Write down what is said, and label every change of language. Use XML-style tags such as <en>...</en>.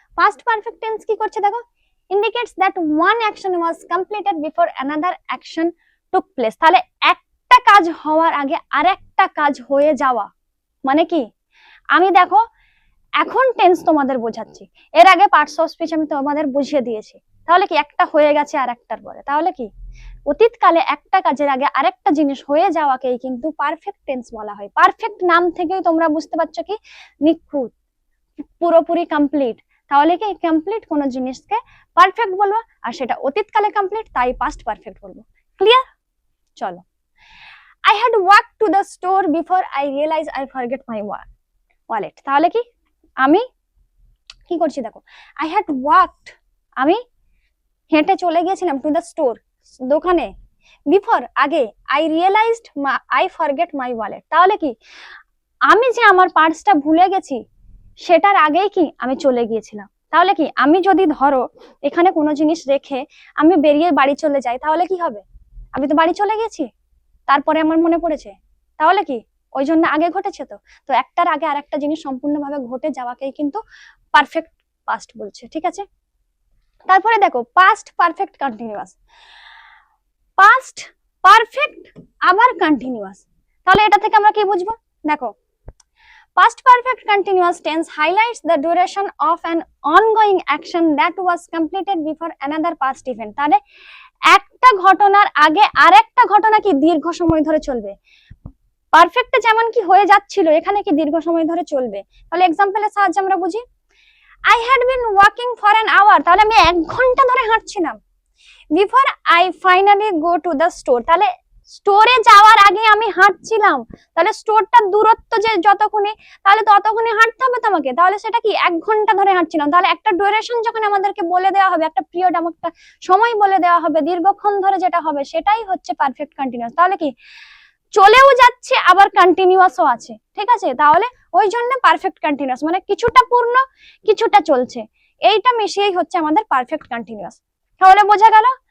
<bn>Past perfect tense কি করছে দেখো</bn> <en>indicates that one action was completed before another action took place।</en> <bn>তাহলে একটা কাজ হওয়ার আগে আরেকটা কাজ হয়ে যাওয়া মানে কি? আমি দেখো এখন টেন্স তোমাদের বোঝাচ্ছি, এর আগে পার্টস অফ স্পিচ আমি তোমাদের বুঝিয়ে দিয়েছি। তাহলে কি একটা হয়ে গেছে আর একটার পরে। তাহলে কি অতীতকালে একটা কাজের আগে আরেকটা জিনিস হয়ে যাওয়াকেই কিন্তু পারফেক্ট টেন্স বলা হয়। পারফেক্ট নাম থেকেই তোমরা বুঝতে পারছো কি নিখুঁত, পুরোপুরি কমপ্লিট। তাহলে কি কমপ্লিট কোন জিনিসকে পারফেক্ট বলবো, আর সেটা অতীতকালে কমপ্লিট তাই পাস্ট পারফেক্ট বলবো। ক্লিয়ার? চলো</bn> <en>I had walked to the store before I realized I forget my wallet।</en> <bn>তাহলে কি আমি কি করছি দেখো</bn> <en>I had walked,</en> <bn>আমি হেঁটে চলে গিয়েছিলাম</bn> <en>to the store,</en> <bn>দোকানে, বিফোর আগে</bn> <en>I realized I forget my wallet।</en> <bn>তাহলে কি আমি যে আমার পার্সটা ভুলে গেছি সেটার আগেই কি আমি চলে গিয়েছিলাম। তাহলে কি আমি যদি ধরো এখানে কোনো জিনিস রেখে আমি বেরিয়ে বাড়ি চলে যাই তাহলে কি হবে? আমি তো বাড়ি চলে গেছি, তারপরে আমার মনে পড়েছে, তাহলে কি ওই জন্য আগে ঘটেছে। তো একটার আগে আর একটা জিনিস সম্পূর্ণভাবে ঘটে যাওয়াকেই কিন্তু পারফেক্ট পাস্ট বলছে। ঠিক আছে, তারপরে দেখো past perfect continuous. Past perfect আবার কন্টিনিউয়াস, তাহলে এটা থেকে আমরা কি বুঝবো? দেখো</bn> <en>past perfect continuous tense highlights the duration of an ongoing action that was completed before another past event।</en> <bn>তাহলে একটা ঘটনার আগে আরেকটা ঘটনা কি দীর্ঘ সময় ধরে চলবে। পারফেক্টে যেমন কি হয়ে যাচ্ছিল এখানে কি দীর্ঘ সময় ধরে চলবে। তাহলে এক্সাম্পলের সাহায্যে আমরা বুঝি</bn> <en>I had been walking for an hour,</en> <bn>তাহলে আমি 1 ঘন্টা ধরে হাঁটছিলাম।</bn> <en>Before I finally go to the store,</en> <bn>তাহলে স্টোরে যাওয়ার আগে আমি হাঁটছিলাম। তাহলে স্টোরটার দূরত্ব যে যতক্ষণে, তাহলে ততক্ষণে হাঁটতে হবে তোমাকে। তাহলে সেটা কি 1 ঘন্টা ধরে হাঁটছিলাম। তাহলে একটা ডিউরেশন যখন আমাদেরকে বলে দেওয়া হবে, একটা পিরিয়ড আমাকে সময় বলে দেওয়া হবে দীর্ঘক্ষণ ধরে যেটা হবে সেটাই হচ্ছে পারফেক্ট কন্টিনিউয়াস। তাহলে কি চলেও যাচ্ছে আবার কন্টিনিউয়াসও আছে, ঠিক আছে? তাহলে ওই জন্য পারফেক্ট কন্টিনিউয়াস, মানে কিছুটা পূর্ণ কিছুটা চলছে, এইটা মিশিয়েই হচ্ছে আমাদের পারফেক্ট কন্টিনিউয়াস। তাহলে বোঝা গেল?</bn>